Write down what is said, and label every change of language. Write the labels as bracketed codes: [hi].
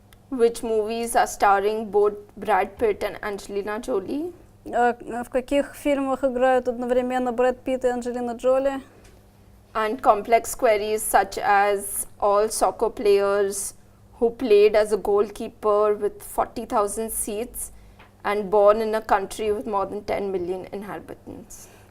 [en] Which movies are starring both Brad Pitt and Angelina Jolie? [ru] В каких фильмах играют одновременно Брэд Питт и Анджелина Джоли? [en] And complex queries such as all soccer players who played as a goalkeeper with 40,000 seats and born in a country with more than 10 million inhabitants.